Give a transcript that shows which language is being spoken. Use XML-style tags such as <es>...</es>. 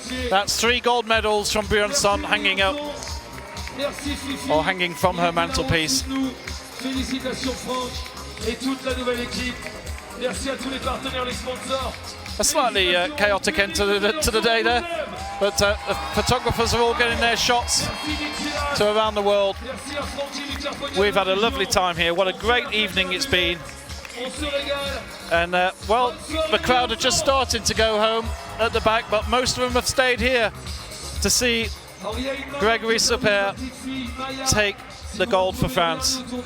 <en>That's 3 gold medals from Briançon hanging up, or hanging from her mantelpiece.</en> <fr>Félicitations Franck et toute la nouvelle équipe. Merci à tous les partenaires, les sponsors.</fr> <en>A slightly chaotic end to the day there, but the photographers are all getting their shots to around the world. We've had a lovely time here. What a great evening it's been. And well, the crowd are just starting to go home at the back, but most of them have stayed here to see Gregory Super take the gold for France.</en>